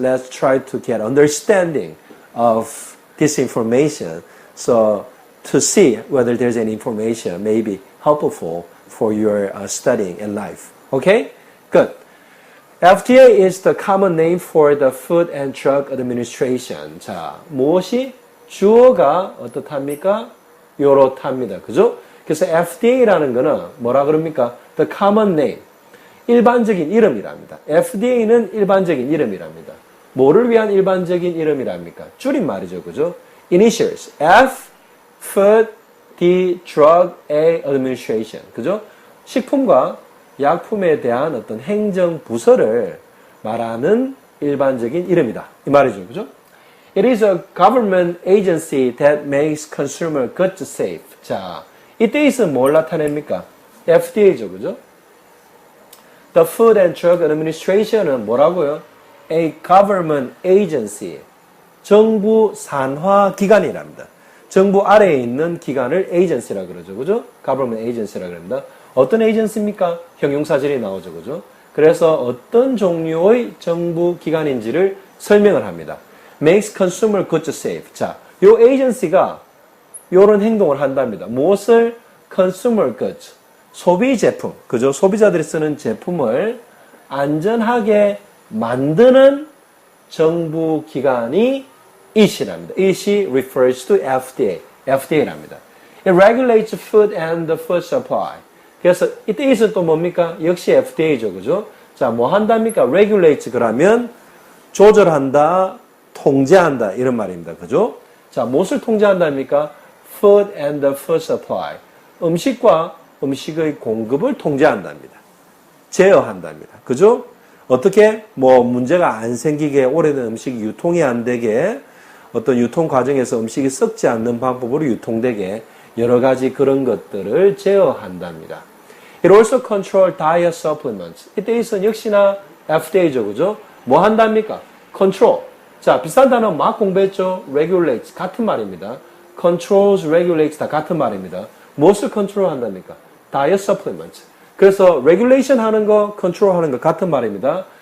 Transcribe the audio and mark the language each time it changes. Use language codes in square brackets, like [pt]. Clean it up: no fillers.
[en] Let's try to get understanding of this information so to see whether there's any information may be helpful for your studying in life. Okay? Good. FDA is the common name for the Food and Drug Administration. [ko] 자, 무엇이 주어가 어떻답니까? 요렇답니다. 그죠? 그래서 FDA라는 거는 뭐라 그럽니까? [en] The common name. [ko] 일반적인 이름이랍니다. FDA는 일반적인 이름이랍니다. 뭐를 위한 일반적인 이름이랍니까? 줄임말이죠. 그죠? Initials. F, Food, D, Drug, A, Administration. 그죠? 식품과 약품에 대한 어떤 행정 부서를 말하는 일반적인 이름이다. 이 말이죠. 그죠? [en] It is a government agency that makes consumer goods safe. [ko] 자, 이때 있으면 뭘 나타냅니까? FDA죠. 그죠? [en] The Food and Drug Administration은 뭐라고요? A government agency. [ko] 정부 산하 기관이랍니다. 정부 아래에 있는 기관을 agency라 그러죠. 그죠? government agency라 그럽니다. 어떤 에이전시입니까? 형용사절이 나오죠. 그죠? 그래서 어떤 종류의 정부 기관인지를 설명을 합니다. [en] makes consumer goods safe. [ko] 자, 요 에이전시가 요런 행동을 한답니다. 무엇을? consumer goods. 소비 제품. 그죠? 소비자들이 쓰는 제품을 안전하게 만드는 정부 기관이 it이랍니다. it이 [en] refers to [ko] FDA. FDA랍니다. [en] It regulates food and the food supply. [ko] 그래서 it is은 또 뭡니까? 역시 FDA죠. 그죠? 자, 뭐 한답니까? regulate 그러면 조절한다, 통제한다 이런 말입니다. 그죠? 자, 무엇을 통제한답니까? [en] Food and the food supply. [ko] 음식과 음식의 공급을 통제한답니다. 제어한답니다. 그죠? 어떻게? 뭐 문제가 안 생기게 오래된 음식이 유통이 안 되게 어떤 유통 과정에서 음식이 썩지 않는 방법으로 유통되게 여러 가지 그런 것들을 제어한답니다. [en] It also control diet supplements. [ko] 이때에서는 역시나 FDA죠. 그죠? 뭐 한답니까? control. 자, 비슷한 단어 막 공부했죠? regulates. 같은 말입니다. controls, regulates 다 같은 말입니다. 무엇을 control 한답니까? diet supplements. 그래서 regulation 하는 거, control 하는 거 같은 말입니다.